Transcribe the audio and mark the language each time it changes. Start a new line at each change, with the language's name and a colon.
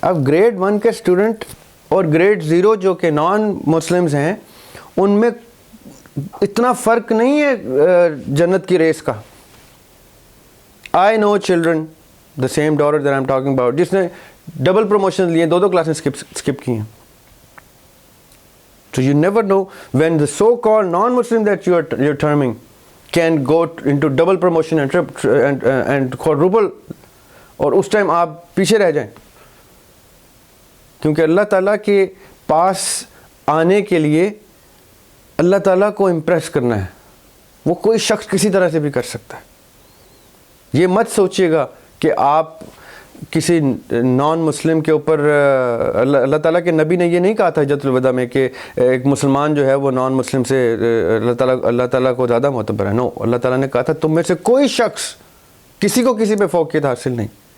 Urdu: اب گریڈ 1 کے اسٹوڈنٹ اور گریڈ 0 جو کہ نان مسلمز ہیں ان میں اتنا فرق نہیں ہے جنت کی ریس کا.
English: I know children the same daughter that I am talking about,
Urdu: جس نے ڈبل پروموشن لیے, 2 کلاسیں اسکپ کی ہیں.
English: So you never know when the so-called non-Muslim that you're terming can go into double promotion and quadruple,
Urdu: اور اس time آپ پیچھے رہ جائیں. کیونکہ اللہ تعالیٰ کے پاس آنے کے لیے اللہ تعالیٰ کو امپریس کرنا ہے, وہ کوئی شخص کسی طرح سے بھی کر سکتا ہے. یہ مت سوچیے گا کہ آپ کسی نان مسلم کے اوپر, اللہ تعالیٰ کے نبی نے یہ نہیں کہا تھا حجۃ الوداع میں کہ ایک مسلمان جو ہے وہ نان مسلم سے اللہ تعالیٰ کو زیادہ معتبر ہے. نو, اللہ تعالیٰ نے کہا تھا تم میں سے کوئی شخص کسی کو کسی پہ فوقیت حاصل نہیں.